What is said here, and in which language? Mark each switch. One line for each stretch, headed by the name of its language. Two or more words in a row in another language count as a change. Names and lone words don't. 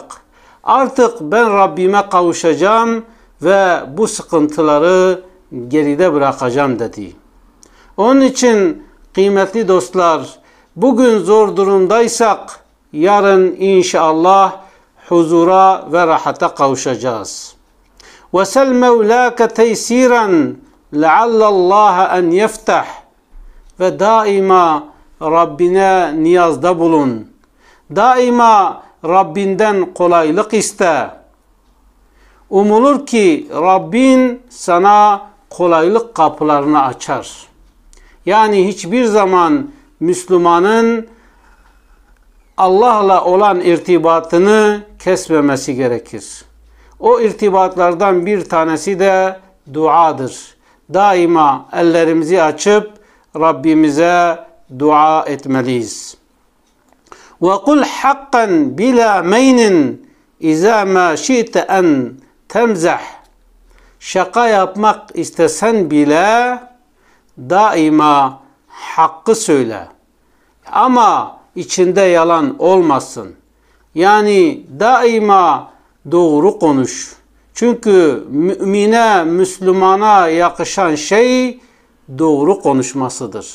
Turkish: Artık ben Rabbime kavuşacağım ve bu sıkıntıları geride bırakacağım dedi. Onun için kıymetli dostlar, bugün zor durumdaysak yarın inşallah huzura ve rahata kavuşacağız.
Arabic: وَسَلْ مَوْلَاكَ تَيْسِيرًا لَعَلَّ اللّٰهَ اَنْ يَفْتَحْ
Turkish: Ve daima Rabbine niyazda bulun. Daima Rabbinden kolaylık iste. Umulur ki Rabbin sana kolaylık kapılarını açar. Yani hiçbir zaman Müslümanın Allah'la olan irtibatını kesmemesi gerekir. O irtibatlardan bir tanesi de duadır. Daima ellerimizi açıp Rabbimize dua etmeliyiz.
Arabic: وَقُلْ حَقًّا بِلَا مَيْنٍ اِذَا مَا شِئْتَ اَنْ تَمْزَحْ
Turkish: Şaka yapmak istesen bile daima hakkı söyle. Ama içinde yalan olmasın. Yani daima doğru konuş. Çünkü mümine, Müslümana yakışan şey doğru konuşmasıdır.